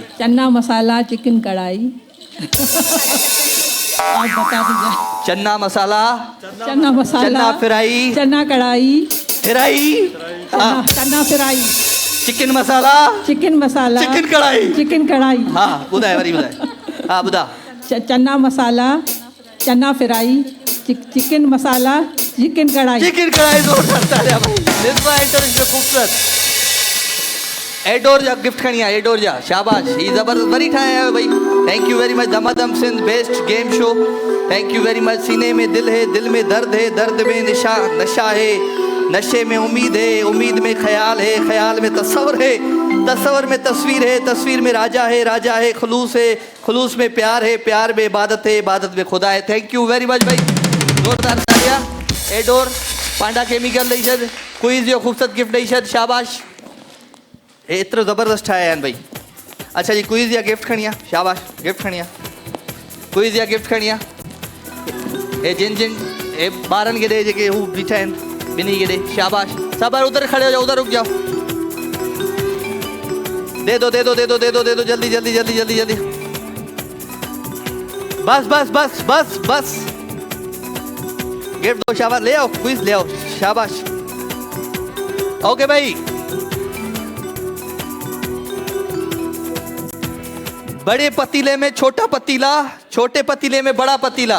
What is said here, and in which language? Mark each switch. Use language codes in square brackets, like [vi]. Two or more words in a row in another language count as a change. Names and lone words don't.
[ur] چنا مسالا چکن کڑاہی۔ آپ بتا دیجیے. چنا مسالا چنا مسالا چنا فرائی چنا کڑاہی फ्राई چنا فرائی چکن مسالا چکن کڑاہی چکن کڑاہی. ہاں, [sd] बुधाए वरी बुधाए। हाँ, बुधा। चना मसाला चना फ्राई चिकन मसाला चिकन कढ़ाई। [ur] چکن کڑاہی زوردار تالیاں بھائی. [sd] निज़्वा इंटरनेशनल खूबसूरत एडोर जा गिफ्ट खणी है। एडोर जा, शाबाश। ही जबरदस्त वरी ठाया है भाई। [en] Thank you very much. Damadam Sindh best game show. Thank you very much. [ur] سینے میں دل ہے، دل میں درد ہے، درد میں نشہ ہے، نشے میں امید ہے، امید میں خیال ہے، خیال میں تصور ہے، تصور میں تصویر ہے، تصویر میں راجا ہے، راجا ہے خلوص ہے، خلوص میں پیار ہے، پیار میں عبادت ہے، عبادت میں خدا ہے. [en] Thank you very much [ur] بھائی، زوردار تالیاں. [sd] एडोर पांडा केमिकल ॾेई छॾ, क्विज़ जो खूबसूरत गिफ्ट ॾेई छॾ, शाबाश। एतिरो ज़बरदस्त ठाहिया आहिनि भाई। अच्छा जी, क्विज़ या गिफ्ट खणी आ, शाबाश। गिफ्ट खणी आ, क्विज़ या गिफ्ट खणी आ। ए जिन जिन ए ॿारनि खे ॾे जेके हू बीठा आहिनि, ॿिन्ही खे ॾे, शाबाश। [ur] سبھو ادھر کھڑے ہو جاؤ، ادھر رک جاؤ۔ دے دو دے دو دے دو دے دو دے دو، جلدی جلدی جلدی جلدی جلدی. بس بس بس بس بس، گفٹ دو، شاباش. لے آؤ کوئز، لے آؤ، شاباش. اوکے بھائی، بڑے پتیلے میں چھوٹا پتیلا، چھوٹے پتیلے میں بڑا پتیلا.